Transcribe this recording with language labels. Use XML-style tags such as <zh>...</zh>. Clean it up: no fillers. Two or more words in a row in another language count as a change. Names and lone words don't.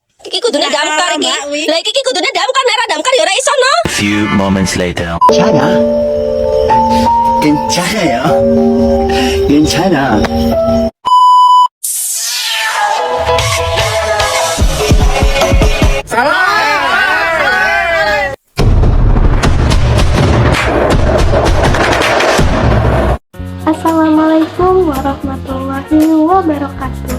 <jv>Iki kudune damkar iki. Lah iki kudune damkar nek ora damkar ya ora iso no.</jv> <en>Few moments later.</en> <ko>괜찮아. 괜찮아요. 괜찮아.</ko> <ar>السلام عليكم ورحمة الله وبركاته.</ar>